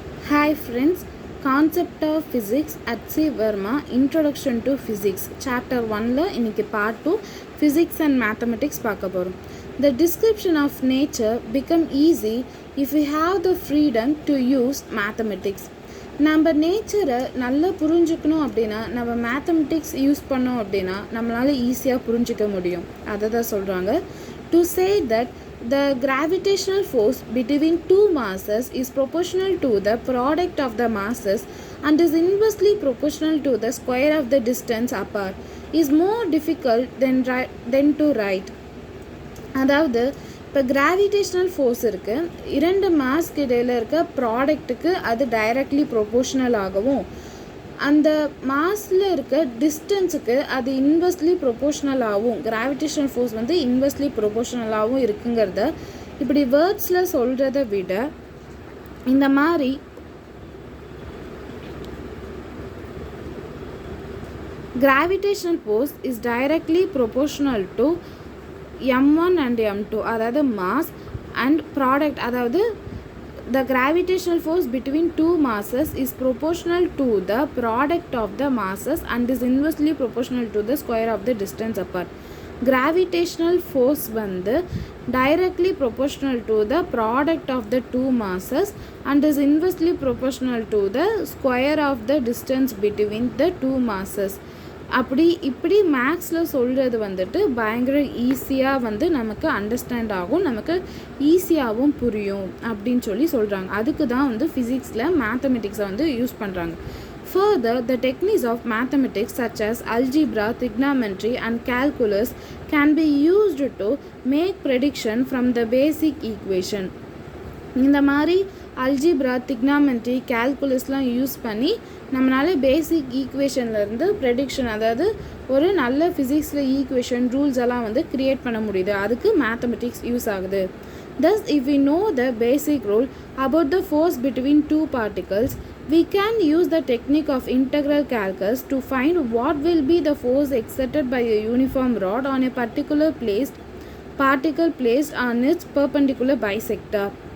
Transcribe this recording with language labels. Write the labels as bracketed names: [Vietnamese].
[English] Hi friends, Concept of Physics at C. Verma, Introduction to Physics, Chapter 1 இன்னைக்கு Part 2, Physics and Mathematics [Tamil] பார்க்க போகிறோம். [English] The description of nature become easy if we have the freedom to use mathematics. [Tamil] நம்ம நேச்சரை நல்லா புரிஞ்சுக்கணும் அப்படின்னா நம்ம mathematics use பண்ணோம் அப்படின்னா நம்மளால் ஈஸியாக புரிஞ்சிக்க முடியும். அதை தான் சொல்கிறாங்க. [English] To say that the gravitational force between two masses is proportional to the product of the masses and is inversely proportional to the square of the distance apart is more difficult than to write. [Tamil] அதாவது இப்போ gravitational force இருக்குது, இரண்டு mask இடையில் இருக்க ப்ராடக்ட்டுக்கு அது directly proportional ஆகவும் அந்த மாஸில் இருக்க டிஸ்டன்ஸுக்கு அது இன்வெர்ஸ்லி ப்ரொபோஷ்னலாகவும் கிராவிடேஷனல் ஃபோர்ஸ் வந்து இன்வெர்ஸ்லி ப்ரொபோஷ்னலாகவும் இருக்குங்கிறத இப்படி வேர்ட்ஸில் சொல்கிறத விட இந்த மாதிரி [English] Gravitational force is directly proportional to m1 and m2, அதாவது mass and product. அதாவது the gravitational force between two masses is proportional to the product of the masses and is inversely proportional to the square of the distance apart. Gravitational force வந்து directly proportional to the product of the two masses and is inversely proportional to the square of the distance between the two masses. [Tamil] இப்படி மேக்ஸில் சொல்கிறது வந்துட்டு பயங்கர ஈஸியாக வந்து நமக்கு understand ஆகும், நமக்கு ஈஸியாகவும் புரியும் அப்படின்னு சொல்கிறாங்க. அதுக்கு தான் வந்து ஃபிசிக்ஸில் மேத்தமெட்டிக்ஸை வந்து யூஸ் பண்ணுறாங்க. [English] Further, the techniques of mathematics such as algebra, trigonometry and calculus can be used to make prediction from the basic equation. [Tamil] இந்த மாதிரி அல்ஜிப்ரா, டிக்னாமெண்ட்ரி, கேல்குலஸ்லாம் யூஸ் பண்ணி நம்மளால பேசிக் ஈக்குவேஷன்லேருந்து ப்ரெடிக்ஷன், அதாவது ஒரு நல்ல ஃபிசிக்ஸில் ஈக்குவேஷன் ரூல்ஸ் எல்லாம் வந்து க்ரியேட் பண்ண முடியுது. அதுக்கு மேத்தமெட்டிக்ஸ் யூஸ் ஆகுது. [English] Thus, if we know the basic rule about the force between two particles, we can use the technique of integral calculus to find what will be the force exerted by a uniform rod on a particular particle placed on its perpendicular bisector.